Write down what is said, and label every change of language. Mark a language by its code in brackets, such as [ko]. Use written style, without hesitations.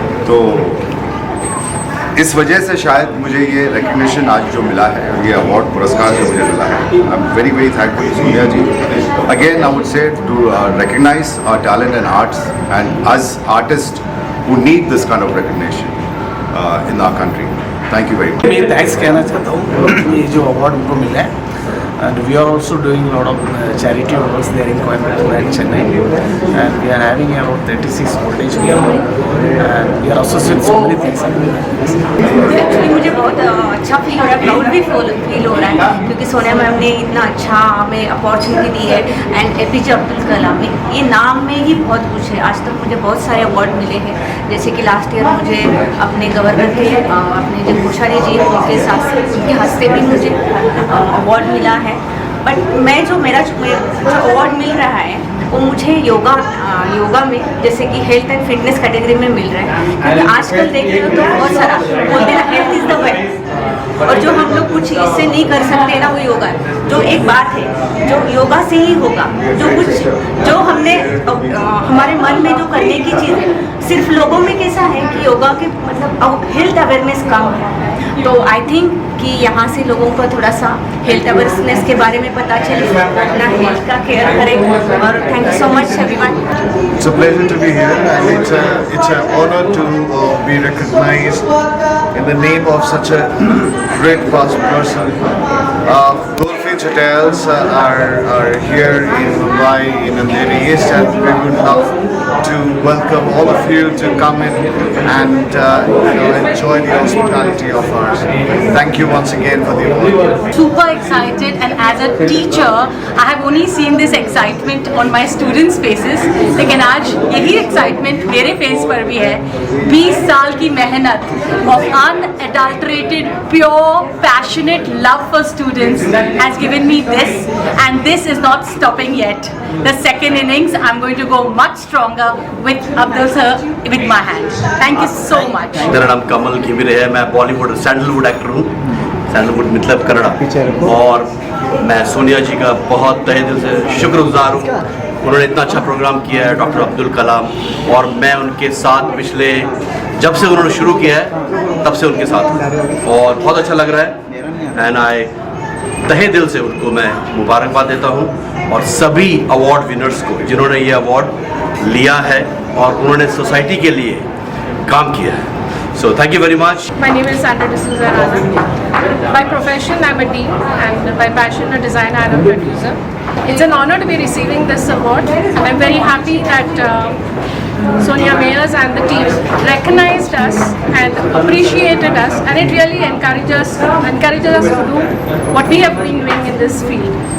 [hi] तो इस वजह से शायद मुझे ये रिकग्निशन आज जो मिला है, ये अवार्ड पुरस्कार जो मुझे मिला है, [en] I am very very thankful [hi] Sonia ji. [en] Again I would say to recognize our talent and arts and us artist who need this kind of recognition in our country. Thank you very much. [hi] मैं thanks कहना चाहता हूँ ये जो award उनको मिला है, [en] and we are also doing a lot of charity works there in Coimbatore and Chennai, and we are having around 36 voltage and we are associated with so many things. [hi] Actually मुझे बहुत अच्छा feel हो रहा है, proud भी feel हो रहा है, क्योंकि सोनिया मैम ने इतना अच्छा हमें अपॉर्चुनिटी दी है। एंड APJ अब्दुल कलाम, ये नाम में ही बहुत कुछ है। आज तक मुझे बहुत सारे अवार्ड मिले हैं, जैसे कि लास्ट ईयर मुझे अपने गवर्नर के, अपने जो कोश्यारी जी उनके साथ, उनके हस्ते भी मुझे अवार्ड मिला है। बट मैं जो मेरा जो अवार्ड मिल रहा है वो मुझे योगा में, जैसे कि हेल्थ एंड फिटनेस कैटेगरी में मिल रहा है, क्योंकि आजकल देख रहे हो तो बहुत सारा बोलते हैं [en] health is the wealth, [hi] और जो हम लोग कुछ इससे नहीं कर सकते ना, वो योगा है। जो एक बात है जो योगा से ही होगा, जो हमने हमारे मन में जो करने की चीज़ है, सिर्फ लोगों में कैसा है कि योगा के मतलब हेल्थ अवेयरनेस कम है। तो आई थिंक कि यहाँ से लोगों को थोड़ा सा हेल्थ अवेयरनेस के बारे में पता चले, अपना हेल्थ का केयर करें। [en] और thank you so much everyone. It's a pleasure to be here, and it's an honor to be recognized in the name of such a great past person. Gurpreet Beach Hotels are here in Mumbai, in Andheri East, and we would love to welcome all of you to come in and enjoy the hospitality of ours. Thank you once again for the award. Super excited, and as a teacher I have only seen this excitement on my students' faces, [hi] लेकिन आज यही excitement मेरे face पर भी है। 20 साल की मेहनत [en] of unadulterated, pure, passionate love for students has given me this, and this is not stopping yet. The second innings I'm going to go much stronger with Abdul sir with my hand. Thank you so much. [hi] मेरा नाम कमल घिमिरे है, मैं Bollywood sandalwood actor हूँ, sandalwood मतलब कन्नड़ा, और मैं सोनिया जी का बहुत तहे दिल से शुक्रगुजार हूँ। उन्होंने इतना अच्छा प्रोग्राम किया है, डॉक्टर अब्दुल कलाम, और मैं उनके साथ पिछले जब से उन्होंने शुरू किया है तब से उनके साथ हूँ और बहुत अच्छा लग रहा है। एंड आई तहे दिल से उनको मैं मुबारकबाद देता हूँ और सभी अवार्ड विनर्स को जिन्होंने ये अवार्ड लिया है और उन्होंने सोसाइटी के लिए काम किया है। [en] So thank you very much. My name is Sandra D'Souza Rana. By profession, I'm a dean, and by passion, a designer and a producer. It's an honor to be receiving this award. I'm very happy that Sonia Mayers and the team recognized us and appreciated us, and it really encourages us to do what we have been doing in this field.